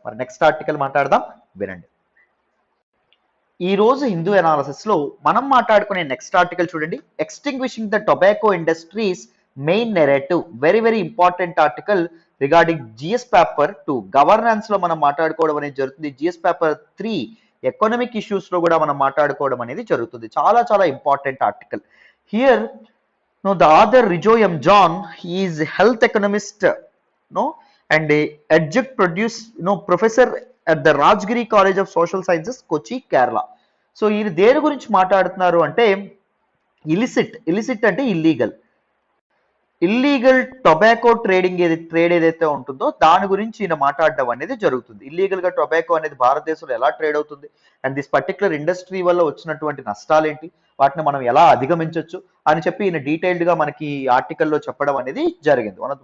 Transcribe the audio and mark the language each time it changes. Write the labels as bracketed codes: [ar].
[te] మరి next article మాట్లాడదాం, వినండి. ఈ రోజు హిందూ అనాలిసిస్ లో మనం మాట్లాడుకునే నెక్స్ట్ ఆర్టికల్ చూడండి. [en] extinguishing the tobacco industries main narrative, very very important article regarding GS paper 2 governance [te] లో మనం మాట్లాడుకోవడం అనేది జరుగుతుంది. జిఎస్ పేపర్ 3 ఎకనామిక్ ఇష్యూస్ లో కూడా మనం మాట్లాడుకోవడం అనేది జరుగుతుంది. చాలా చాలా important article. [en] Here the author Rijo M. John, he is health economist, and adjunct professor at the Rajgiri College of Social Sciences, Kochi, Kerala. [te] So ఈయన దేని గురించి మాట్లాడుతున్నారు అంటే ఇలిసిట్ అంటే ఇల్లీగల్ టొబాకో ట్రేడ్ ఏదైతే ఉంటుందో దాని గురించి ఈయన మాట్లాడడం అనేది జరుగుతుంది. ఇల్లీగల్ గా టొబాకో అనేది భారతదేశంలో ఎలా ట్రేడ్ అవుతుంది, అండ్ దిస్ పర్టికులర్ ఇండస్ట్రీ వల్ల వచ్చినటువంటి నష్టాలు ఏంటి, వాటిని మనం ఎలా అధిగమించవచ్చు అని చెప్పి ఈయన డీటెయిల్డ్ గా మనకి ఆర్టికల్లో చెప్పడం అనేది జరిగింది.